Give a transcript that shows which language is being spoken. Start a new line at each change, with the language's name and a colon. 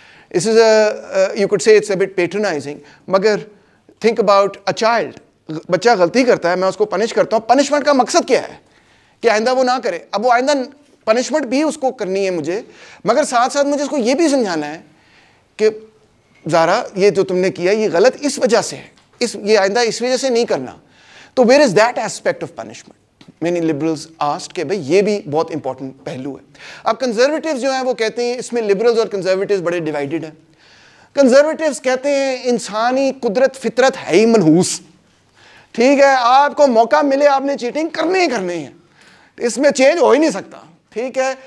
English: This is you could say it's a bit patronizing,
Urdu: مگر
English: think about a child.
Urdu: بچہ غلطی کرتا ہے, میں اس کو پنش کرتا ہوں, پنشمنٹ کا مقصد کیا ہے کہ آئندہ وہ نہ کرے. اب وہ آئندہ پنشمنٹ بھی اس کو کرنی ہے مجھے, مگر ساتھ ساتھ مجھے اس کو یہ بھی سمجھانا ہے کہ زارا یہ جو تم نے کیا یہ غلط اس وجہ سے ہے, یہ آئندہ اس وجہ سے نہیں کرنا.
English: تو where is that aspect of punishment? Many liberals asked
Urdu: کہ بھئی یہ بھی بہت امپورٹنٹ پہلو ہے. اب کنزرویٹیوز جو ہیں وہ کہتے ہیں اس میں لبرلز اور کنزرویٹیوز بڑے ڈیوائیڈڈ ہیں. کنزرویٹیوز کہتے ہیں انسانی قدرت فطرت ہے ہی منحوس, ٹھیک ہے, آپ کو موقع ملے آپ نے چیٹنگ کرنی ہی کرنی ہے, اس میں چینج ہو ہی نہیں سکتا, ٹھیک ہے.